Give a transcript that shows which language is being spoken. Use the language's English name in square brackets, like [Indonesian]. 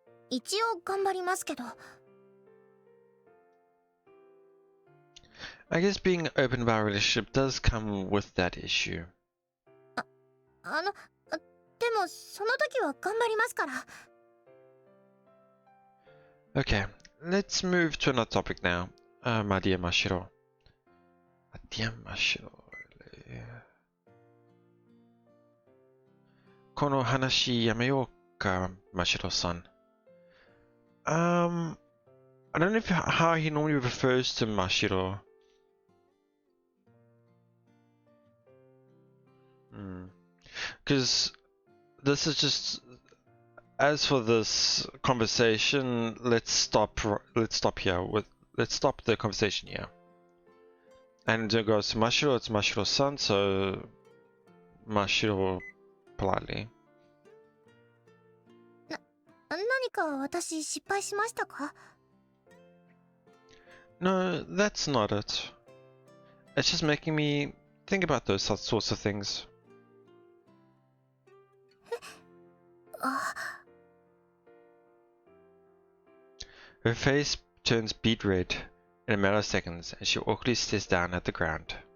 [Japanese] 一応頑張りますけど。 [English] I guess being open about a relationship does come with that issue. [Japanese] でもその時は頑張りますから。 [English] Okay, let's move to another topic now. My dear Mashiro. My dear Mashiro. [Japanese] この話やめようか、Mashiro-san. [English] I don't know how he normally refers to Mashiro. Because this is just, as for this conversation, let's stop here. Let's stop the conversation here. And it goes to Mashiro. It's Mashiro-san, so Mashiro politely. [Japanese] 何か私失敗しましたか? [English] No, that's not it. It's just making me think about those sorts of things. Her face turns beet red in a matter of seconds, and she awkwardly stares down at the ground.